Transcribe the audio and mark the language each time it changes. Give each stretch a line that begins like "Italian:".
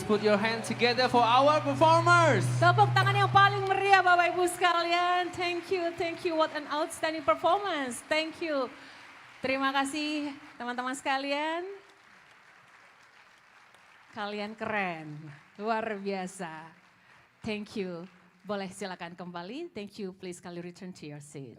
English: your hands together for our performers.
Indonesian: Tepuk tangan yang paling meriah Bapak Ibu sekalian.
English: Thank you. What an outstanding performance. Thank you.
Indonesian: Terima kasih teman-teman sekalian. Kalian keren, luar biasa.
English: Thank you.
Indonesian: Boleh silakan kembali.
English: Thank you. Please kali return to your seat.